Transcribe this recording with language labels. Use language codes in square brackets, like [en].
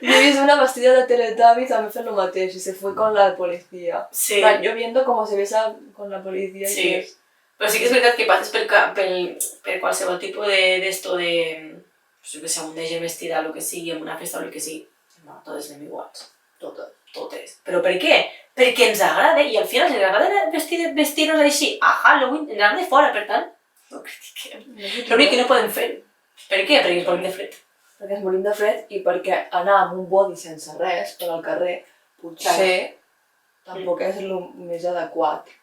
[es] Yo he visto una vestida de Teletubbies también fue [ca] lo mateix [es] y se fue con la policía. Sí. Yo viendo cómo se besa con la policía Sí. y es... [ca] Però sí que és veritat que passes per qualsevol tipus d'esto de... Pues jo que sé, un de gent vestida, el que sigui, en una festa o el que sigui. No, totes anem iguals. Totes. Però per què? Perquè ens agrada i al final ens agrada vestir-nos així a Halloween, ens agrada de fora, per tant, No critiquem. L'únic que no podem fer. Per què? Perquè ens morim de fred. Perquè ens morim de fred i perquè anar amb un body sense res per al carrer potser tampoc és el més adequat.